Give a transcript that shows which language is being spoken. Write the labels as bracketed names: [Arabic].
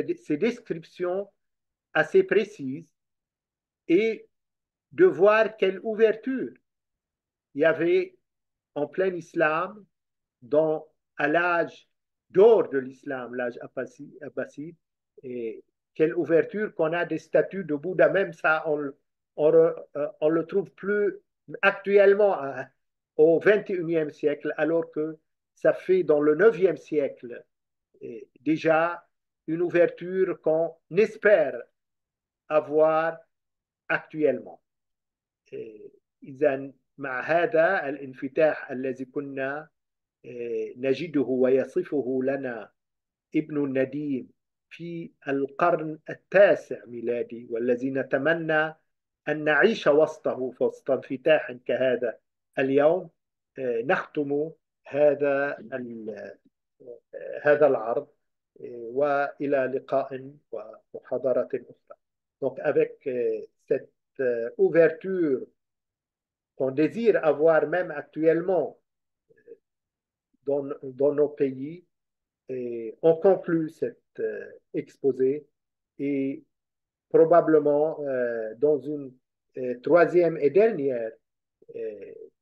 [French] descriptions assez précises et de voir quelle ouverture il y avait en plein islam, dans, à l'âge d'or de l'islam, l'âge abbasside, et quelle ouverture qu'on a des statues de Bouddha, même ça, on le trouve plus actuellement au 21e siècle, alors que ça fait dans le 9e siècle déjà une ouverture qu'on espère avoir actuellement. [Arabic] إذا مع هذا الانفتاح الذي كنا نجده ويصفه لنا ابن النديم في القرن التاسع ميلادي، والذي نتمنى أن نعيش وسطه وسط انفتاح كهذا اليوم، نختم هذا هذا العرض وإلى لقاء ومحاضرة أخرى. [French] Donc avec cette ouverture qu'on désire avoir même actuellement dans nos pays, et on conclut cet exposé et probablement dans une troisième et dernière euh,